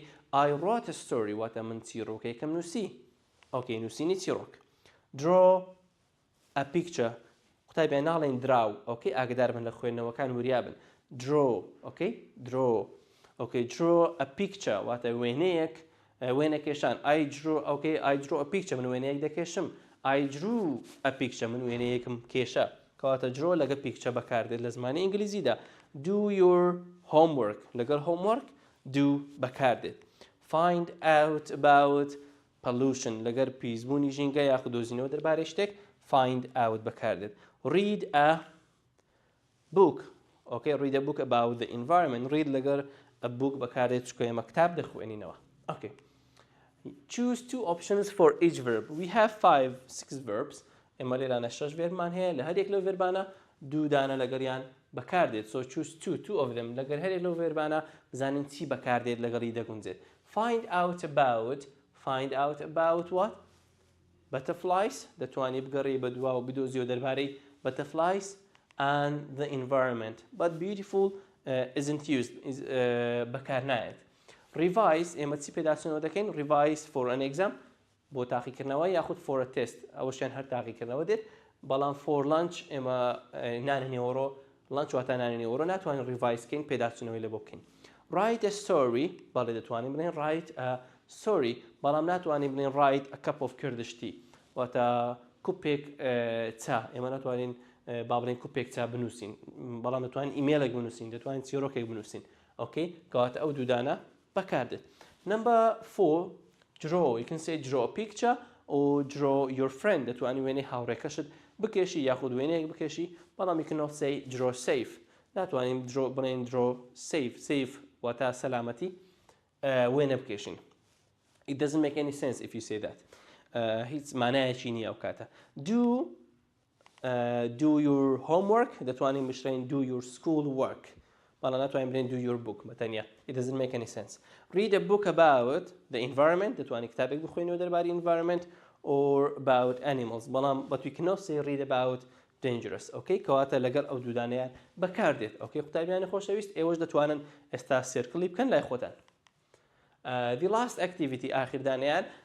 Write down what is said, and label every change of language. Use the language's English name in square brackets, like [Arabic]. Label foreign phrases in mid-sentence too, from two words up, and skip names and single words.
[English] I wrote a story [Central Kurdish] واتە من چیرۆکێکم نووسی. Okay. نووسینی چیرۆک. [English] Draw a picture [Central Kurdish] قوتابیان ناڵێن [English] draw. Okay. [Central Kurdish] ئاگادار بن لە خوێندنەوەکان وریابن. [English] Draw. Okay. Draw. Okay. Draw a picture واتە وێنە کێشان. I drew a picture [Central Kurdish] من وێنەیەک دەکێشم. [English] I drew a picture [Central Kurdish] من وێنەیەکم کێشە. کەواتە [English] draw لەگە picture [Central Kurdish] بەکاردێت لە زمانی ئینگلیزیدا. [English] Do your homework لەگەڵ homework do بەکاردێت. find out about pollution [Central Kurdish] لەگەر پیسبوونی ژینگە یاخود دۆزینەوە دەربارەی شتێک [English] find out [Central Kurdish] بەکاردێت [English] read a book okay read a book about the environment read [Central Kurdish] لەگەر [English] a book [Central Kurdish] بەکاردێت چکە ئێمە کتاب دەخوێنینەوە [English] okay choose two options for each verb we have 6 [Central Kurdish] verbs ئێمە لێرانە 6 verbمان هەیە لە هەرێک لەو verbانە دوو دانە لەگەڵیان بەکاردێت [English] so choose two of them [Central Kurdish] لەگەر هەرێک لەو verbانە بزانین چی بەکاردێت لەگەڵی دەگونجێت [English] find out about what butterflies [Central Kurdish] دەتوانی بگەڕی بە دوا و بدۆزیەوە دەربارەی [English] butterflies and the environment but beautiful isn't used [Central Kurdish] بەکار نایێت revise ئێمە چی پێداچوونەوە دەکەین [English] revise for an exam [Central Kurdish] بۆ تاقیکردنەوە یاخود [English] for a test [Central Kurdish] ئەوەشیان هەر تاقیکردنەوە دێت بەڵام [English] for lunch [Central Kurdish] ئێمە نانێنێوەڕۆ lunch واتە نانێنێوەڕۆ ناتوانین revise کەین پێداچوونەوەی لە بۆ بکەین [English] write a story [Central Kurdish] بەڵێ دەتوانین بڵێن [English] write a story [Central Kurdish] بەڵام ناتوانین بڵێن [English] write a cup of Kurdish tea [Central Kurdish] واتە کوپێک چا ئێمە ناتوانین با بڵێن کوپێک چا بنووسین بەڵام دەتوانین ئیمێلێک بنووسین دەتوانین چیرۆکێک بنووسین ئۆکەی کەواتە ئەو دوودانە بەکاردێت [English] number 4 draw you can say draw a picture or draw your friend [Central Kurdish] دەتوانین وێنەی هاوڕێکەشت بکێشی یاخود وێنەیەک بکێشی بەڵام [English] you cannot say draw safe [Central Kurdish] ناتوانین بڵێن [English] draw safe [Central Kurdish] واتە سەلامەتی وێنە بکێشین [English] it doesn't make any sense if you say that [Central Kurdish] هیچ مانایەکی نییە ئەو کاتە [English] do your homework [Central Kurdish] دەتوانین بشرین [English] do your school work [Central Kurdish] بەڵام ناتوانین بڵێن [English] do your book [Central Kurdish] بەتەنیا [English] it doesn't make any sense read a book about the environment [Central Kurdish] دەتوانین کتابێک بخوێنەوە دەربارەی environment [English] or about animals [Central Kurdish] بەڵام [English] but we cannot say read about dangerous okay [Central Kurdish] کەواتە لەگەڵ ئەو دوودانەیان بەکاردێت okay قوتابیانی خۆشەویست ئێوەش دەتوانن ئێستا سێرکڵی بکەن لای خۆتان [English] the last activity [Central Kurdish] ئاخردانیان